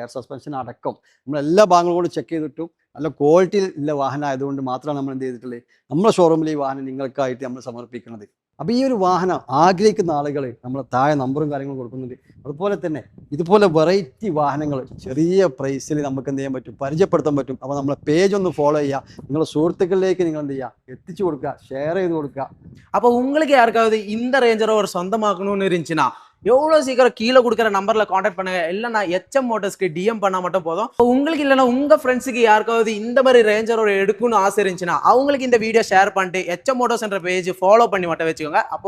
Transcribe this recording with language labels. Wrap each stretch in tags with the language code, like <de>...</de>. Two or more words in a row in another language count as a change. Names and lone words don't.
<en>air suspension</en> <ml>അടക്കം നമ്മളെല്ലാ ഭാഗങ്ങളോടും ചെക്ക് ചെയ്തിട്ടും നല്ല ക്വാളിറ്റിയിൽ ഉള്ള വാഹനം ആയതുകൊണ്ട് മാത്രമാണ് നമ്മൾ എന്ത് ചെയ്തിട്ടുള്ളത് നമ്മുടെ ഷോറൂമിൽ ഈ വാഹനം നിങ്ങൾക്കായിട്ട് നമ്മൾ സമർപ്പിക്കുന്നത്. അപ്പോൾ ഈ ഒരു വാഹനം ആഗ്രഹിക്കുന്ന ആളുകൾ നമ്മൾ താഴെ നമ്പറും കാര്യങ്ങളും കൊടുക്കുന്നുണ്ട്. അതുപോലെ തന്നെ ഇതുപോലെ വെറൈറ്റി വാഹനങ്ങൾ ചെറിയ പ്രൈസിൽ നമുക്ക് എന്ത് ചെയ്യാൻ പറ്റും, പരിചയപ്പെടുത്താൻ പറ്റും. അപ്പോൾ നമ്മളെ പേജ് ഒന്ന് ഫോളോ ചെയ്യുക, നിങ്ങളുടെ സുഹൃത്തുക്കളിലേക്ക് നിങ്ങൾ എന്ത് ചെയ്യുക, എത്തിച്ചു കൊടുക്കുക, ഷെയർ ചെയ്ത് കൊടുക്കുക.</ml> <ta>அப்போ உங்களுக்கு யாருக்காவது இந்த ரேஞ்ச் ரோவர் சொந்தமாக்கணும்னு இருந்துச்சுன்னா எவ்வளோ சீக்கிரம் கீழே கொடுக்குற நம்பர்ல காண்டாக்ட் பண்ணுங்க. இல்லைன்னா எச்எம் மோட்டர்ஸ்க்கு டிஎம் பண்ணா மட்டும் போதும். உங்களுக்கு இல்லைன்னா உங்க ஃப்ரெண்ட்ஸுக்கு யாருக்காவது இந்த மாதிரி ரேஞ்ச் ரோவர் எடுக்கணும்னு ஆசை இருந்துச்சுன்னா அவங்களுக்கு இந்த வீடியோ ஷேர் பண்ணிட்டு எச்எம் மோட்டர்ஸ் என்ற பேஜ் ஃபாலோ பண்ணி மட்டும் வச்சுக்கோங்க.</ta>